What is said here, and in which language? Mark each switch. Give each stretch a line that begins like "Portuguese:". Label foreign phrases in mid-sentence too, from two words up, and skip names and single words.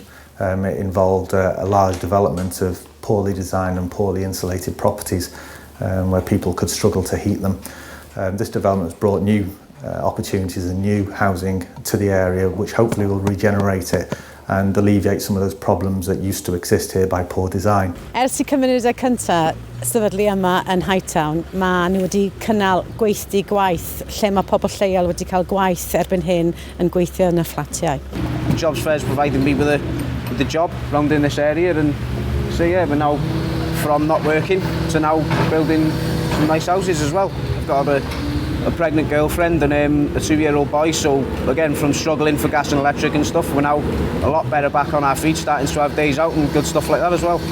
English: It involved a large development of poorly designed and poorly insulated properties where people could struggle to heat them. This development has brought new opportunities and new housing to the area, which hopefully will regenerate it and alleviate some of those problems that used to exist here by poor design.
Welsh: Ers I cymunedau cyntaf sefydlu yma yn Hightown, mae nhw wedi cynnal gweithdy gwaith lle mae pobl lleol wedi cael gwaith erbyn hyn yn gweithio yn y fflatiau.
English: Jobs Fair's provided me with the job round in this area, and so yeah, we're now from not working to now building some nice houses as well. I've got a pregnant girlfriend and a 2-year-old boy, so again, from struggling for gas and electric and stuff, we're now a lot better back on our feet, starting to have days out and good stuff like that as well.